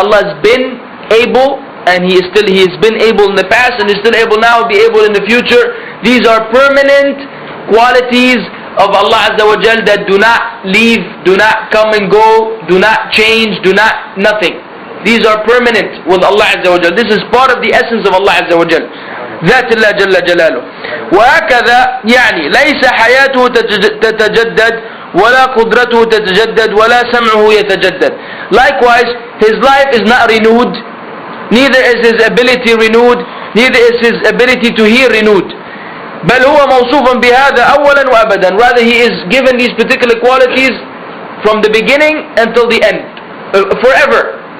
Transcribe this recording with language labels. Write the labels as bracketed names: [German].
[English] Allah has been able, and He has been able in the past, and is still able now, be able in the future. These are permanent qualities of Allah Azza wa Jal that do not leave, do not come and go, do not change, do not nothing. These are permanent with Allah Azza wa Jal. This is part of the essence of Allah Azza wa Jal. [Arabic] ذات الله جل جلاله. وهكذا يعني ليس حياته تتجدد ولا قدرته تتجدد ولا سمعه يتجدد. [English] Likewise, his life is not renewed, neither is his ability renewed, neither is his ability to hear renewed. [Arabic] بل هو موصوف بهذا أولا وأبدا. [English] Rather, he is given these particular qualities from the beginning until the end, forever.